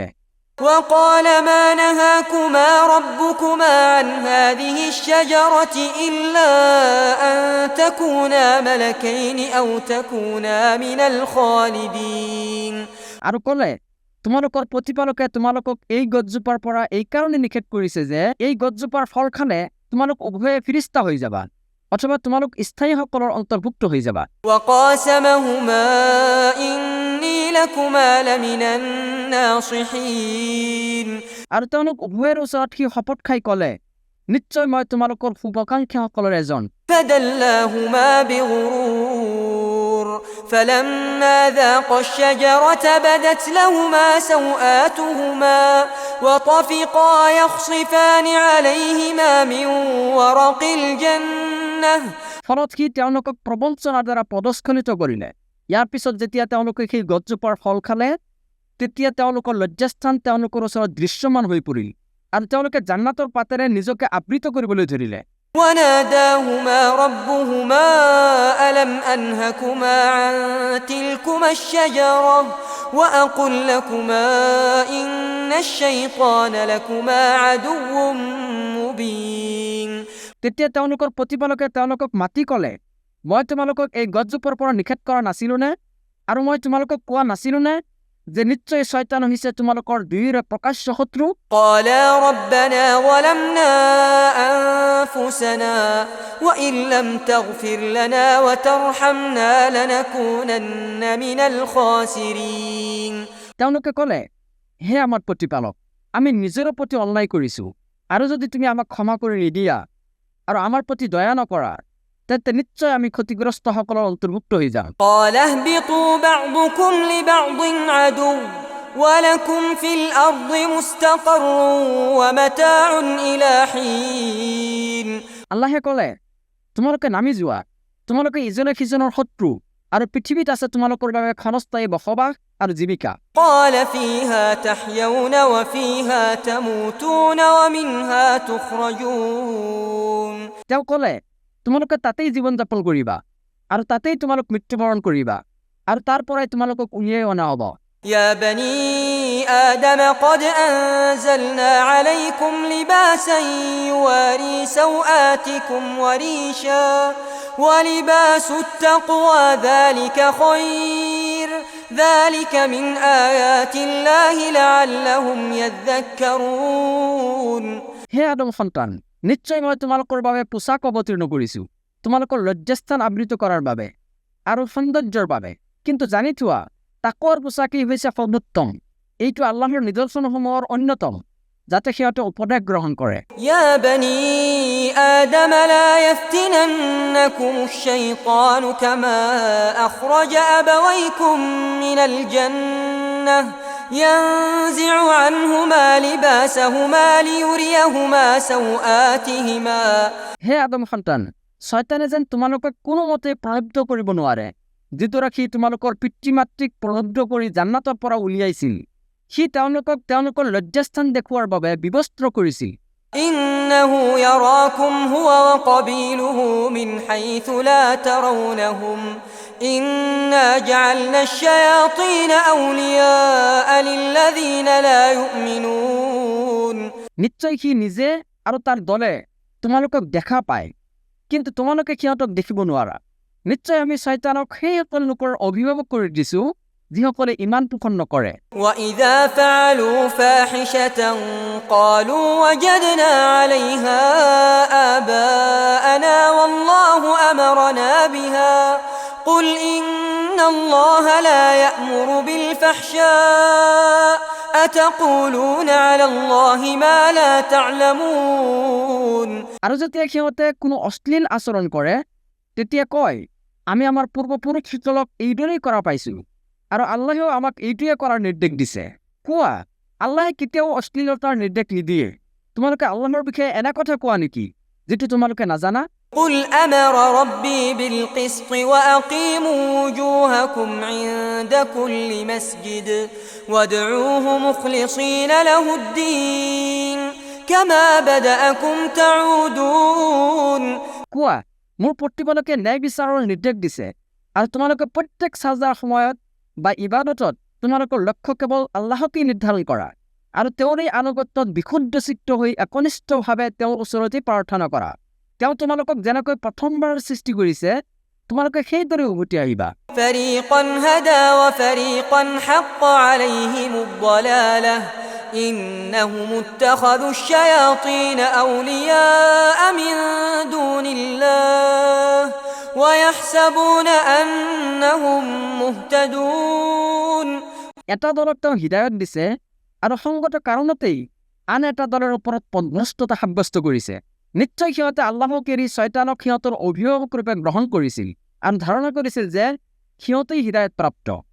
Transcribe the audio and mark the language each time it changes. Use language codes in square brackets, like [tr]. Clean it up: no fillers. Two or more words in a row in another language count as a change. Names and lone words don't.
[ar] وقال ما نهاكما ربكما عن هذه الشجرة إلا أن تكونا ملكين أو تكونا من الخالدين [as] আৰু ক'লে তোমালোকৰ প্ৰতিপালকে তোমালোকক এই গছজোপাৰ পৰা এই কাৰণে নিষেধ কৰিছে যে এই গছজোপাৰ ফল খালে তোমালোক উভয়ে ফিৰিস্তা হৈ যাবা অথবা তোমালোক স্থায়ীসকলৰ অন্তৰ্ভুক্ত হৈ যাবা [ar] وقاسمهما إني لكما لمن الناصحين [as] আৰু তেওঁলোক উভয়ৰ ওচৰত সি শপত খাই ক'লে নিশ্চয় মই তোমালোকৰ শুভাকাংক্ষীসকলৰ এজন [ar] فدلاهما بغرور فلما ذاقا الشجرة بدت لهما سوآتهما وطفقا يخصفان عليهما من ورق الجنة [as] ফলত সি তেওঁলোকক প্ৰবঞ্চনাৰ দ্বাৰা পদস্খলিত কৰিলে ইয়াৰ পিছত যেতিয়া তেওঁলোকে সেই গছজোপাৰ ফল খালে তেতিয়া তেওঁলোকৰ লজ্জাস্থান তেওঁলোকৰ ওচৰত দৃশ্যমান হৈ পৰিল আৰু তেওঁলোকে জান্নাতৰ পাতেৰে নিজকে আবৃত কৰিবলৈ ধৰিলে [ar] وناداهما ربهما ألم أنهكما عن تلكما الشجرة وأقل لكما إن الشيطان لكما عدو مبين [as] তেতিয়া তেওঁলোকৰ প্ৰতিপালকে তেওঁলোকক মাতি ক'লে মই তোমালোকক এই গছজোপাৰ পৰা নিষেধ কৰা নাছিলোনে আৰু মই তোমালোকক কোৱা নাছিলোনে যে নিশ্চয় শয়তান হৈছে তোমালোকৰ দুয়োৰে প্ৰকাশ্য শত্ৰু [ar] قالا ربنا ظلمنا أنفسنا وإن لم تغفر لنا وترحمنا لنكونن من الخاسرين [as] তেওঁলোকে ক'লে হে আমাৰ প্ৰতিপালক আমি নিজৰ প্ৰতি অন্যায় কৰিছো আৰু যদি তুমি আমাক ক্ষমা কৰি নিদিয়া আৰু আমাৰ প্ৰতি দয়া নকৰা তেন্তে নিশ্চয় আমি ক্ষতিগ্ৰস্তসকলৰ অন্তৰ্ভুক্ত হৈ যাম [ar] قال اهبطوا بعضكم لبعض عدو ولكم في الأرض مستقر ومتاع إلى حين [as] আল্লাহে ক'লে তোমালোকে নামি যোৱা তোমালোকে ইজনে সিজনৰ শত্ৰু আৰু পৃথিৱীত আছে তোমালোকৰ বাবে ক্ষণস্থায়ী বসবাস আৰু জীৱিকা [ar] قال فيها تحيون وفيها تموتون ومنها تخرجون [as] তেওঁ ক'লে তোমালোকে তাতেই জীৱন যাপন কৰিবা আৰু তাতেই তোমালোক মৃত্যুবৰণ কৰিবা আৰু তাৰ পৰাই তোমালোকক উলিয়াই অনা হ'ব [ar] يا بني آدم قد أنزلنا عليكم لباسا يواري سوآتكم وريشا ولباس التقوى ذلك خير ذلك من آيات الله لعلهم يذكرون [as] হে আদম সন্তান নিশ্চয় মই তোমালোকৰ বাবে পোছাক অৱতীৰ্ণ কৰিছো তোমালোকৰ লজ্জাস্থান আবৃত কৰাৰ বাবে আৰু সৌন্দৰ্যৰ বাবে। কিন্তু জানি থোৱা, তাকৰ পোচাকেই হৈছে সৰ্বোত্তম। এইটো আল্লাহৰ নিদৰ্শনসমূহৰ অন্যতম, যাতে সিহঁতে উপদেশ গ্ৰহণ কৰে। [ar] يا بني آدم لا يفتننكم الشيطان كما أخرج أبويكم من الجنة ينزع عنهما لباسهما ليريهما سوآتهما [as] হে আদম সন্তান, শয়তানে যেন তোমালোকক কোনোমতে প্ৰলুব্ধ কৰিব নোৱাৰে, যিদৰে সি তোমালোকৰ পিতৃ মাতৃক প্ৰলুব্ধ কৰি জান্নাতৰ পৰা উলিয়াইছিল। সি তেওঁলোকক তেওঁলোকৰ লজ্জাস্থান দেখুৱাৰ বাবে বিবস্ত্ৰ কৰিছিল। [ar] إنه يراكم هو وقبيله من حيث لا ترونهم إنا جعلنا الشياطين أولياء للذين لا يؤمنون [as] নিশ্চয় সি নিজে আৰু তাৰ দলে তোমালোকক দেখা পায়, কিন্তু তোমালোকে সিহঁতক দেখিব নোৱাৰা। নিশ্চয় আমি শয়তানক সেইসকল লোকৰ অভিভাৱক কৰি দিছো যিসকলে ইমান পোষণ নকৰে। [ar] وإذا فعلوا فاحشة قالوا وجدنا عليها آباءنا والله أمرنا بها قل إن الله لا يأمر بالفحشاء أتقولون على الله ما لا تعلمون [as] আৰু যেতিয়া সিহঁতে কোনো অশ্লীল আচৰণ কৰে, তেতিয়া কয়, আমি আমাৰ পূৰ্বপুৰুষসকলক এইদৰেই কৰা পাইছো আৰু আল্লাহেও আমাক এইটোৱে কৰাৰ নিৰ্দেশ দিছে। কোৱা, আল্লাহে কেতিয়াও অশ্লীলতাৰ নিৰ্দেশ নিদিয়ে। তোমালোকে আল্লাহৰ বিষয়ে এনে কথা কোৱা নেকি যিটো তোমালোকে নাজানা? [ar] قل أمر ربي بالقسط وأقيموا وجوهكم عند كل مسجد وادعوه مخلصين له الدين كما بدأكم تعودون [as] কোৱা, মোৰ প্ৰতিপালকে ন্যায় বিচাৰৰ নিৰ্দেশ দিছে আৰু তোমালোকে প্ৰত্যেক সাজদাৰ সময়ত বা ইবাদতত তোমালোকৰ লক্ষ্য কেৱল আল্লাহকেই নিৰ্ধাৰণ কৰা আৰু তেওঁৰ এই আনুগত্যত বিশুদ্ধ চিত্ত হৈ একনিষ্ঠভাৱে তেওঁৰ ওচৰতেই প্ৰাৰ্থনা কৰা। তেওঁ তোমালোকক যেনেকৈ প্ৰথমবাৰ সৃষ্টি কৰিছে, তোমালোকে সেইদৰে উভতি আহিবা। [ar] فريقا هدى وفريقا حق عليهم الضلالة إنهم اتخذوا الشياطين أولياء من دون الله ويحسبون أنهم مهتدون [as] এটা দলক তেওঁ হৃদায়ত দিছে আৰু সংগত কাৰণতেই আন এটা দলৰ ওপৰত পথভ্ৰষ্টতা সাব্যস্ত কৰিছে। নিশ্চয় সিহঁতে আল্লাহক এৰি শয়তানক সিহঁতৰ অভিভাৱক ৰূপে গ্ৰহণ কৰিছিল আৰু ধাৰণা কৰিছিল যে সিহঁতেই হৃদায়ত প্ৰাপ্ত।